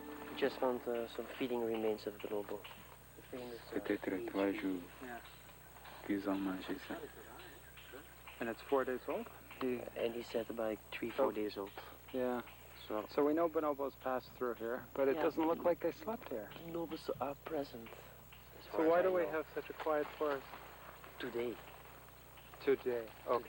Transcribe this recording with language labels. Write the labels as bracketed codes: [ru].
[en] We just found some feeding remains of bonobo. [fr] Peut-être 3 jours qu'ils ont mangé ça. [en] And it's 4 days old? And he said about 3-4 days old. Yeah. So we know bonobos passed through here, but it doesn't look like they slept here. Bonobos are present. So why do we have such a quiet forest? Today. Today, okay.